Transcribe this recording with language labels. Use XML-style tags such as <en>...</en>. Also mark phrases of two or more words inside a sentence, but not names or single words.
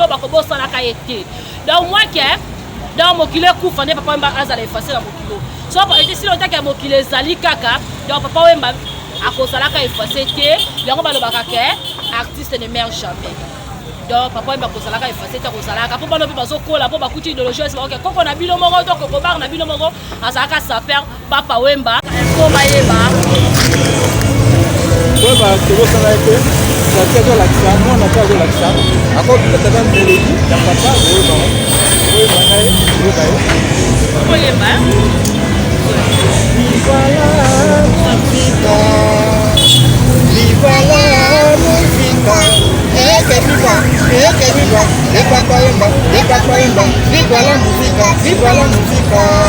<ln>bakobosanaka ye te donc moi ke donc mokilo ekufa nde papa Wemba azala efase na mokilo so ete si lotaki ya mokilo ezali kaka donc papa Wemba akozalaka efase te yango balobaka ke</ln> <fr>artiste ne meurt jamais</fr> <ln>donc papa Wemba kozalaka efase te kozalaka mpo bano mpe bazokola mpo bakuti idéologie esi bakoke koko na bino moko to kokobar na bino moko azalaka saper papa Wemba mpo bayeba Wemba tobosana ete zaki azolakisa mwana mpe azolakisa akokitaka melodi ya papa Wemba na ye yoka ye oyemba</ln> <es>Viva la música, viva la música. Que viva, de Papa Wemba, viva la música, viva la música.</es>